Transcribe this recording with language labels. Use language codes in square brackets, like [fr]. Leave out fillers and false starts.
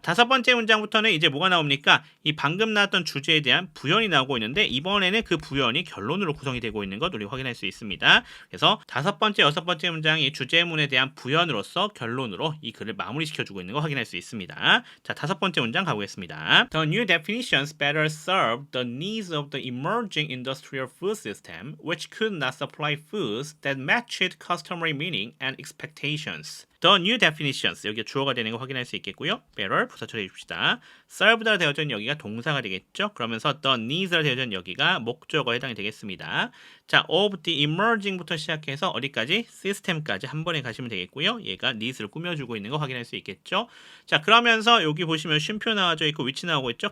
[ko] 다섯 번째 문장부터는 이제 뭐가 나옵니까? 이 방금 나왔던 주제에 대한 부연이 나오고 있는데 이번에는 그 부연이 결론으로 구성이 되고 있는 것 우리 확인할 수 있습니다. 그래서 다섯 번째, 여섯 번째 문장이 주제문에 대한 부연으로서 결론으로 이 글을 마무리시켜주고 있는 거 확인할 수 있습니다. 자, 다섯 번째 문장 가보겠습니다. [en] The new definitions better serve the needs of the emerging industrial food system, which could not supply foods that matched customary meaning and expectations. [ko] The new definitions, 여기가 주어가 되는 거 확인할 수 있겠고요. better, 부사 처리해 줍시다. serve라 되어져 있는 여기가 동사가 되겠죠. 그러면서 the needs라 되어져 있는 여기가 목적어에 해당이 되겠습니다. 자, of the emerging부터 시작해서 어디까지? system까지 한 번에 가시면 되겠고요. 얘가 needs를 꾸며주고 있는 거 확인할 수 있겠죠. 자, 그러면서 여기 보시면 쉼표 나와져 있고 위치 나오고 있죠.